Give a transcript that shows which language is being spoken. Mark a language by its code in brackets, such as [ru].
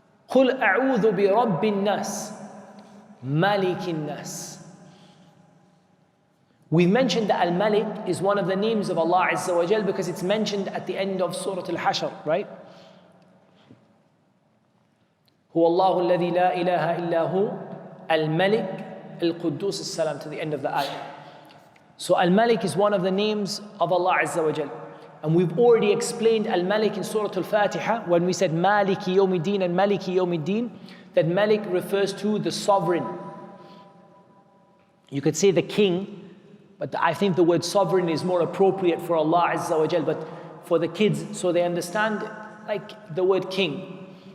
[ar] قُلْ أَعُوذُ بِرَبِّ النَّاسِ مَلِكِ النَّاسِ. [en] We've mentioned that Al-Malik is one of the names of Allah Azza wa Jal because it's mentioned at the end of Surah Al-Hashr, right? [ar] هو الله الذي لا إله إلا هو الملك القدوس السلام, [en] to the end of the ayah. So Al-Malik is one of the names of Allah Azza wa Jal. And we've already explained Al-Malik in Surah Al-Fatiha when we said Maliki Yawmiddin and Maliki Yawmiddin, that Malik refers to the sovereign. You could say the king, but I think the word sovereign is more appropriate for Allah Azza wa Jal, but for the kids, so they understand, like the word king.